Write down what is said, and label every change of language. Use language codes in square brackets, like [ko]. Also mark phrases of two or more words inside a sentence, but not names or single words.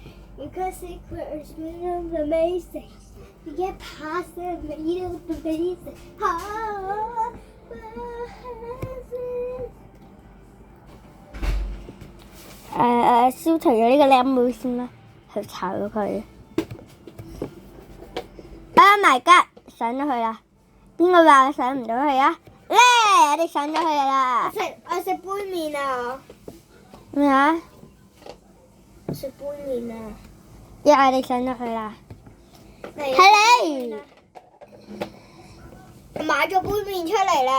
[en] Because secret is really amazing. You get past it, but you don't believe it. Oh, [yue] 消除咗呢個靚妹先啦，去炒咗佢。 [en] Oh my god！ [yue] 上咗去啦，邊個話我上唔到去啊？咧，我哋上咗去啦。我食杯麵啊！咩啊？我食杯麵啊！我哋上咗去啦。係你。我買咗杯麵出嚟啦！